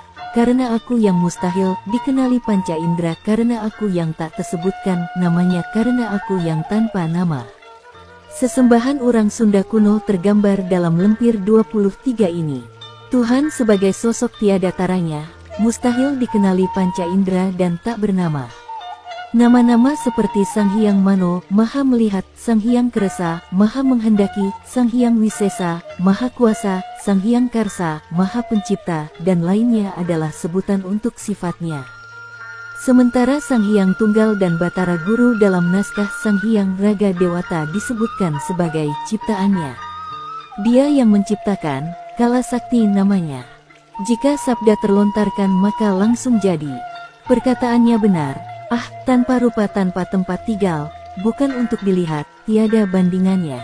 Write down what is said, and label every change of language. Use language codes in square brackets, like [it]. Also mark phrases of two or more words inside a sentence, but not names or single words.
[id] Karena aku yang mustahil dikenali panca indera, karena aku yang tak tersebutkan namanya, karena aku yang tanpa nama. Sesembahan orang Sunda kuno tergambar dalam lemper 23 ini. Tuhan sebagai sosok tiada taranya, mustahil dikenali panca indera dan tak bernama. Nama-nama seperti Sang Hyang Mano, Maha Melihat, Sang Hyang Keresa, Maha Menghendaki, Sang Hyang Wisesa, Maha Kuasa, Sang Hyang Karsa, Maha Pencipta, dan lainnya adalah sebutan untuk sifatnya. Sementara Sang Hyang Tunggal dan Batara Guru dalam naskah Sang Hyang Raga Dewata disebutkan sebagai ciptaannya. Dia yang menciptakan, Kala Sakti namanya. Jika sabda terlontarkan maka langsung jadi. Perkataannya benar, tanpa rupa tanpa tempat tinggal, bukan untuk dilihat, tiada bandingannya.